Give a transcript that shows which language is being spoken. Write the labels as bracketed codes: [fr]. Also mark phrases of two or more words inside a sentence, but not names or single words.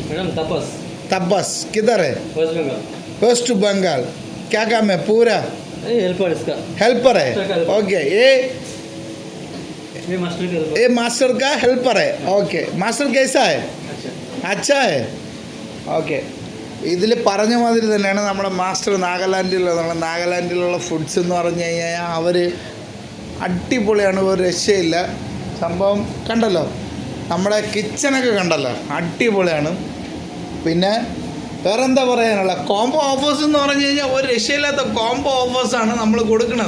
[hi] तपस. किधर है? वेस्ट बंगाल. क्या काम है? पूरा हेल्पर है. ओके. ये मास्टर का हेल्पर है. ओके. मास्टर कैसा है? अच्छा है. [ml] ഓക്കെ. ഇതിൽ പറഞ്ഞ മാതിരി തന്നെയാണ് നമ്മുടെ മാസ്റ്റർ. നാഗാലാൻഡിലുള്ള ഫുഡ്സ് എന്ന് പറഞ്ഞു കഴിഞ്ഞാൽ അവർ അടിപൊളിയാണ്, ഒരു രക്ഷയില്ല. സംഭവം കണ്ടല്ലോ, നമ്മുടെ കിച്ചണൊക്കെ കണ്ടല്ലോ, അടിപൊളിയാണ്. പിന്നെ വേറെ എന്താ പറയാനുള്ള [en] combo offers [ml] എന്ന് പറഞ്ഞു കഴിഞ്ഞാൽ ഒരു രക്ഷയില്ലാത്ത [en] combo offers [ml] നമ്മൾ കൊടുക്കുന്നത്.